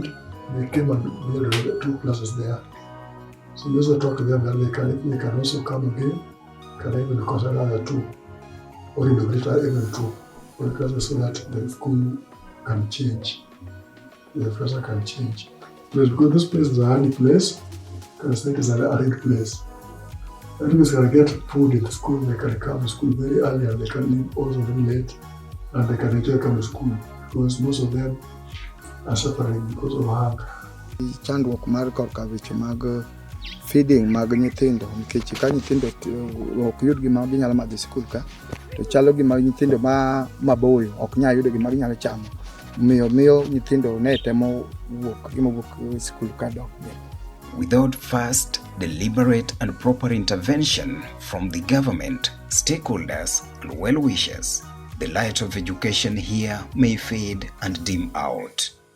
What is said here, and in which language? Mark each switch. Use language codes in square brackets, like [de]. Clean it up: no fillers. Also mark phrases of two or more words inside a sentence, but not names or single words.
[en] They came and built 2 classes there. So we also talk to them that they can also come again, can even consider another 2, or inaugurate even 2, for classes so that the school can change, the professor can change. Because this place is a handy place, because it is an arid place. That means they can get food in the school, they can come to school very early and they can leave also very late, and they can enjoy coming to school because most of them are suffering because of hunger. [luo] Chandruok mar korka weche mag feeding mag nyithindo, nikech ka nyithindo ok yud gima ginyalo madho e skul ka, to chalo gima nyithindo maboyo ok nyal yudo gima ginyalo chamo. Miyo nyithindo ne temo wuok skul ka dok. [en] Without fast, deliberate and proper intervention from the government, stakeholders and well-wishers, the light of education here may fade and dim out.